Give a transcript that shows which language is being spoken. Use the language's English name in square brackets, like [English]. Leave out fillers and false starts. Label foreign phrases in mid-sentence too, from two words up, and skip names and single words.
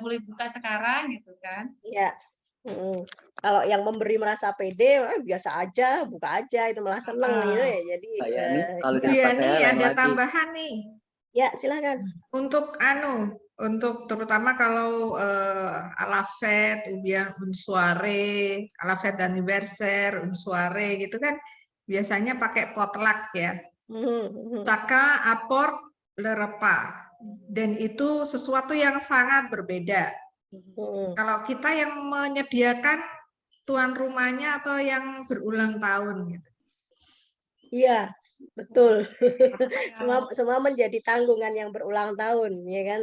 [Indonesian] Boleh buka sekarang, gitu kan? Iya. Kalau yang memberi merasa pede, biasa aja, buka aja, itu malah seneng gitu ya. Jadi kalau di Bu tempat Yani saya lain ada lagi. tambahan nih. Ya, silakan. Untuk terutama kalau [French] à la fête ou bien une soirée, à la fête d'anniversaire, une soirée [Indonesian] gitu kan biasanya pakai potluck ya. [French] Chacun apporte le repas. [Indonesian] Dan itu sesuatu yang sangat berbeda. Kalau kita yang menyediakan tuan rumahnya atau yang berulang tahun gitu. Iya, betul. semua menjadi tanggungan yang berulang tahun, ya kan.